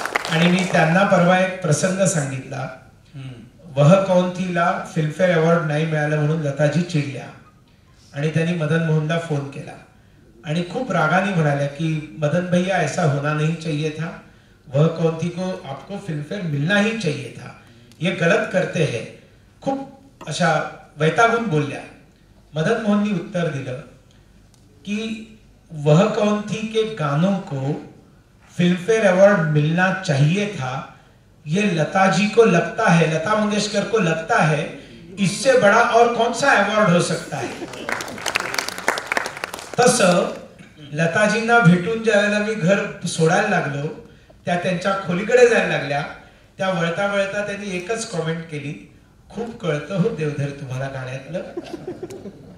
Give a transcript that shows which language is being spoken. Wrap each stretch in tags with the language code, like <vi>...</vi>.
<mr>आणि मी त्यांना परवा एक प्रसंग सांगितला. वह कौन थीला फिल्मफेअर अवॉर्ड नाही मिळालं म्हणून लताजी चिडल्या आणि त्यांनी मदन मोहनला फोन केला आणि खूप रागाने म्हणाल्या की</mr> <hi>मदन भैया ऐसा होना नहीं चाहिए था, वह कौन थी को आपको फिल्मफेयर मिलना ही चाहिए था, ये गलत करते हैं.</hi> <mr>खूप अशा वैतागून बोलल्या. मदन मोहननी उत्तर दिलं की वह कौन थी</mr> <hi>के गानों को फिल्मफेयर अवार्ड मिलना चाहिए था, ये लता जी को लगता है, लता मंगेशकर को लगता है, इससे बड़ा और कौन सा अवॉर्ड हो सकता है.</hi> <mr>तसं लताजींना भेटून ज्यावेळेला मी घर सोडायला लागलो, त्या त्यांच्या खोलीकडे जायला लागल्या, त्या वळता वळता त्यांनी एकच कॉमेंट केली, खूप कळतं हो देवधर तुम्हाला गाण्यातलं.</mr>